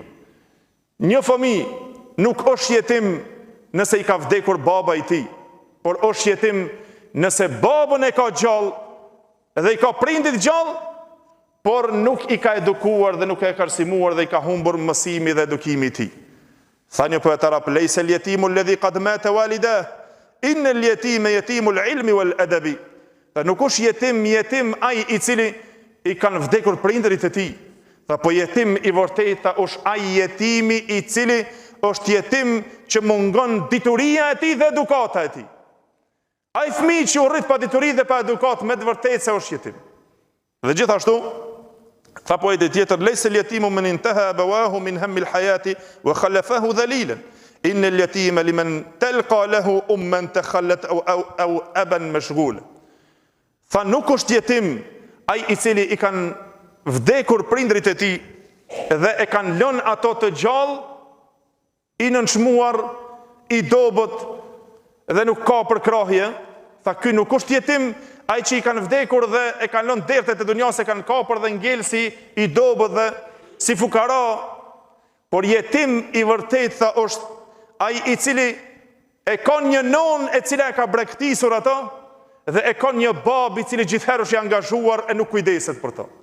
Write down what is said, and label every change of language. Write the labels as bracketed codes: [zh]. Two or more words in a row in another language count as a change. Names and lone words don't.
[sq] Një fëmijë nuk është jetim nëse i ka vdekur baba i tij, por është jetim nëse babën e ka gjallë dhe i ka prindit gjallë, por nuk i ka edukuar dhe nuk e ka arsimuar dhe i ka humbur mësimi dhe edukimi i tij. Tha një poet arab, [ar] ليس اليتيم الذي قد مات والده إن اليتيم يتيم العلم والأدب. [sq] Nuk është jetim ai i cili i kanë vdekur prindërit e tij. Po jetim i vërtetë është ai jetimi i cili është jetim që mungon dituria e tij dhe edukata e tij. Ai fëmijë që u rrit pa dituri dhe pa edukat me të vërtetë se është jetim. Dhe gjithashtu tha poeti tjetër, [ar] ليس اليتيم من انتهى أبواه من هم الحياة وخلفاه ذليلا. إن اليتيم لمن تلقى له أما تخلت أو أبا مشغولا. [sq] Tha nuk është jetim ai i cili i kanë vdekur prindrit e tij dhe e kanë lënë ato të gjallë, i nënçmuar, i dobët dhe nuk ka përkrahje. Tha ky nuk është jetim ai që i kanë vdekur dhe e kanë lënë dertet e dunjas, e kanë kapur dhe ngel si i dobët dhe si fukara, por jetim i vërtet tha është ai i cili e ka një nonë e cila e ka brektisur ato dhe e ka një babë i cili gjithherë është i angazhuar e nuk kujdeset për to.